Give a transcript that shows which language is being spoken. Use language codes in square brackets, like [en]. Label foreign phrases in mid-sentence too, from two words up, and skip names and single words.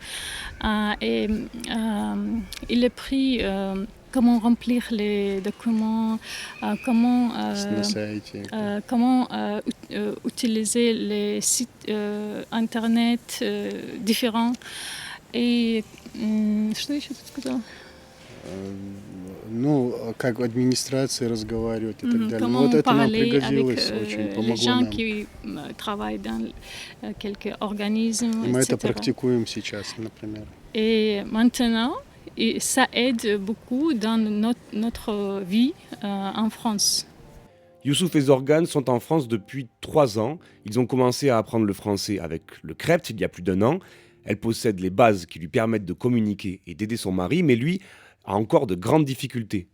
[fr] Et il a pris comment remplir les documents, comment utiliser les sites internet différents. [ru] Et что еще тут сказала? Как в администрации разговаривать и так далее. [fr] Comment [ru] Это нам [fr] parler [ru] пригодилось, [fr] avec [ru] очень [fr] les [ru] помогло [fr] gens [ru] нам. [fr] qui travaillent dans quelques organismes, [ru] И мы это [fr] etc. [ru] практикуем сейчас, например. [fr] Et maintenant, ça aide beaucoup dans notre vie en France. Youssouf Ezorgan sont en France depuis 3 ans. Ils ont commencé à apprendre le français avec le CREPT il y a plus d'1 an. Elle possède les bases qui lui permettent de communiquer et d'aider son mari, mais lui a encore de grandes difficultés.